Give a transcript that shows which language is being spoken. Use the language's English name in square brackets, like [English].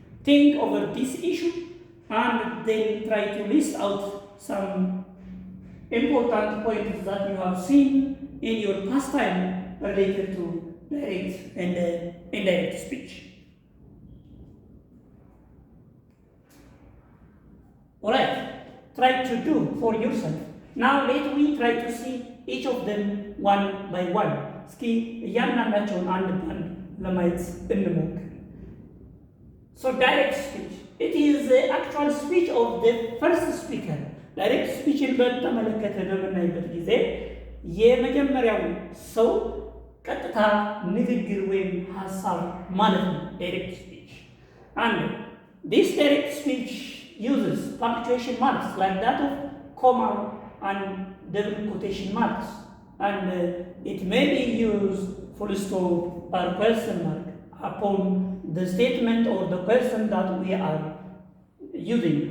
[English] Think over this issue and then try to list out some important points that you have seen in your past time related to direct and indirect speech. Alright, try to do for yourself. Now let me try to see each of them one by one. [Amharic] እስኪ እያንዳንዳቸውን አንድ ባንድ ለማየት እንሞክር። [English] So direct speech. It is the actual speech of the first speaker. [Amharic] Direct speech-ን በተመለከተ በምናይበት ጊዜ የመጀመሪያው ሰው ቀጥታ ንግግር ወይም ሐሳብ ማለት ነው direct speech. [English] And this direct speech uses punctuation marks like that of comma and double quotation marks, and it may be used full stop or question mark upon the statement or the question that we are using.